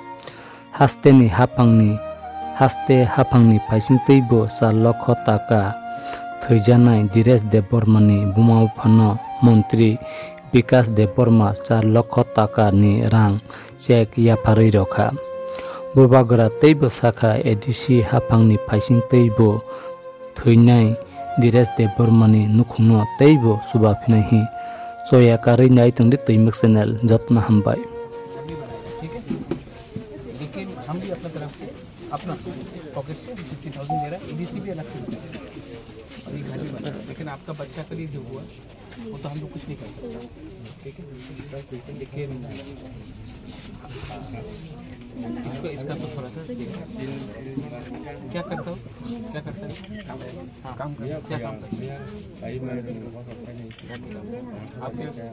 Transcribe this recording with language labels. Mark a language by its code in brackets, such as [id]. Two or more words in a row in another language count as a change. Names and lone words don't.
[trp] haste hapangni paisingteibo 4 lakh taka thaijanai Dires Debormani buma bufano Montri Bikas Deborma 4 lakh taka ni rang check yafarui rokha bubagra teibo sakha ADC hapangni paisingteibo thainai Dires Debormani nukhungno teibo subafinahi soya karui nai tongdi Taimak channel jotna hambai [hi] लेकिन हम भी अपनी तरफ से अपना पॉकेट से 50,000 दे रहा है एडीसी भी अलग से और ये घर भी बना लेकिन आपका बच्चा के लिए जो हुआ वो तो हम लोग कुछ नहीं कर सकते ठीक है लेकिन इसका तो थोड़ा सा क्या करता हो काम कर क्या काम करते आपके